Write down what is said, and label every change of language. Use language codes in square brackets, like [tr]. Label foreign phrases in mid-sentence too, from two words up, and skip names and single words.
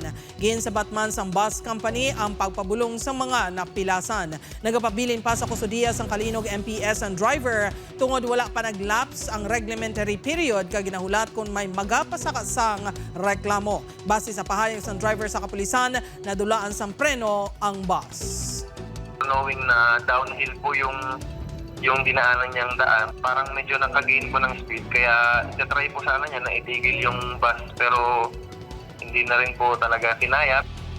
[hil] Ginsabat man sang bus company ang pagpabulong sa mga napilasan. Nagapabilin pa sa kustudiya sang Kalinog MPS ang driver tungod wala pa naglaps ang reglementary period kag ginahulat kung may magapasakasang reklamo. Base sa pahayag sang driver sa kapulisan, nadulaan sang preno ang bus. [tl] Knowing na downhill po yung dinaanan niyang daan, parang medyo nakagain po ng speed. Kaya try po sana niya na itigil yung bus pero hindi na rin po talaga kinaya.